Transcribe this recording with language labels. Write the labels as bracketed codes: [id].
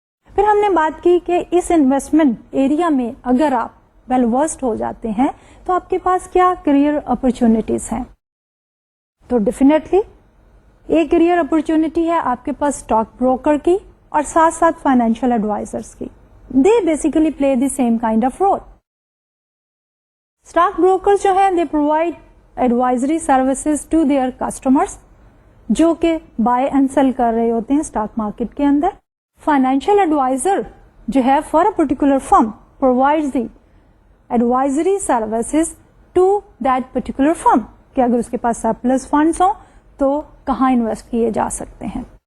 [ur] پھر ہم نے بات کی کہ اس انویسٹمنٹ ایریا میں اگر آپ ویل ورسڈ ہو جاتے ہیں تو آپ کے پاس کیا کریئر اپرچونٹیز ہیں. تو ڈیفینیٹلی ایک کریئر اپرچونٹی ہے آپ کے پاس اسٹاک بروکر کی اور ساتھ ساتھ فائنینشیل ایڈوائزرس کی. [en] They basically play the same kind of role. Stock broker [ur] جو ہے [en] they provide advisory services to their customers [ur] جو کہ [en] buy and sell [ur] کر رہے ہوتے ہیں [en] stock market [ur] کے اندر. [en] financial adviser [ur] جو ہے [en] for a particular firm provide the advisory services to that particular firm [ur] کہ اگر اس کے پاس [en] surplus funds [ur] ہوں تو کہاں [en] invest [ur] کیے جا سکتے ہیں.